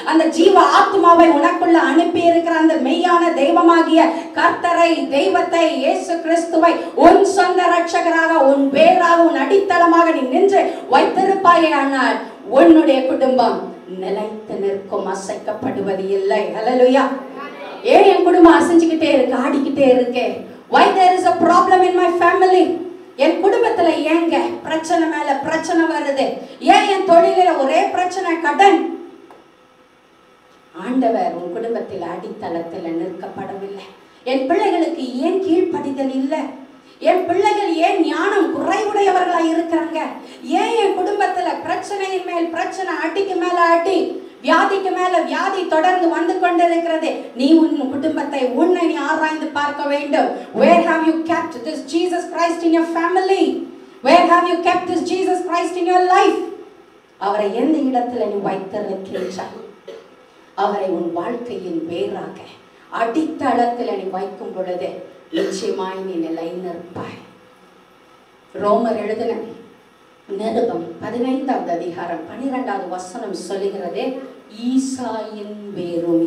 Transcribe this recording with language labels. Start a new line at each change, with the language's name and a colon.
Tamil: அந்த ஜீவ ஆத்மாவை உனக்குள்ள அனுப்பி இருக்கிற அந்த மெய்யான தெய்வமாகிய கர்த்தரை, தெய்வத்தை, இயேசு கிறிஸ்துவை உன் சொந்த ரட்சகராக, உன் வேராக, உன் அடித்தளமாக நீ நின்று வைத்திருப்பாயே. ஆனால் உன்னுடைய குடும்பம் நிலைத்து நிற்கும், அசைக்கப்படுவது இல்லை. ஹல்லேலூயா. ஏன் என் குடும்பம் அசைஞ்சுக்கிட்டே இருக்கு, ஆடிக்கிட்டே இருக்கே?
English: Why there is a problem in my family?
Tamil: என் குடும்பத்துல ஏங்க பிரச்சனை மேல பிரச்சனை வருது? ஏன் என் தொழில ஒரே பிரச்சனை, கடன்? ஆண்டவர் உன் குடும்பத்தில் அடித்தளத்தில் நிற்கப்படவில்லை. என் பிள்ளைகளுக்கு ஏன் கீழ்ப்படிதல் இல்லை? என் பிள்ளைகள் ஏன் ஞானம் குறைவுடையவர்களாக இருக்கிறாங்க? ஏன் என் குடும்பத்துல பிரச்சனையின் மேல் பிரச்சனை, அடிக்கு மேல அடி, வியாதிக்கு மேல வியாதி தொடர்ந்து வந்து கொண்டிருக்கிறது? நீ உன் குடும்பத்தை, உன்னை நீ ஆராய்ந்து பார்க்க வேண்டும்.
English: Where have you kept this Jesus Christ in your family? Where have you kept this Jesus Christ in your life?
Tamil: அவரை எந்த இடத்துல நீ வைத்திருக்கிறாய்? அவரை உன் வாழ்க்கையின் வேறாக அடித்தளத்தில் நீ வைக்கும் பொழுது நிச்சயமாய் நீ நிலை நிற்பாய். ரோமர் எழுதின நிருபம் 15வது அதிகாரம் 12வது வசனம் சொல்லுகிறது, ஈசாயின் வேரும்.